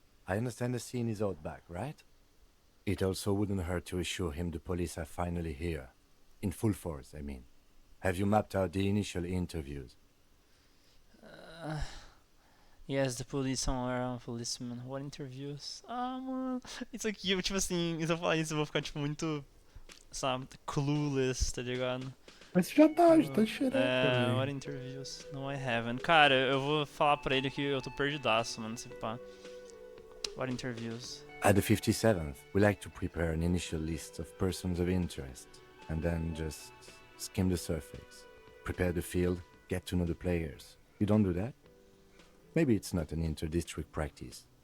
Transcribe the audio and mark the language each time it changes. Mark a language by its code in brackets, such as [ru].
[en] I understand the scene is out back, right? It also wouldn't hurt to assure him the police are finally here. In full force, I mean. Have you mapped out the initial interviews? Yes, the police somewhere, I'm a policeman. What interviews? [pt] Ah, mano. Isso aqui, tipo assim, se eu falar isso, eu vou ficar, tipo, muito, sabe, clueless, tá ligado? Mas você já tá de xereca, [en] What [pt] velho. [en] interviews? No, I haven't. [pt] Cara, eu vou falar pra ele que eu tô perdidaço, mano, se pá. [en] What interviews? At the 57th, we like to prepare an initial list of persons of interest, and then just skim the surface. Prepare the field, get to know the players. You don't do that? Maybe it's not an inter-district practice.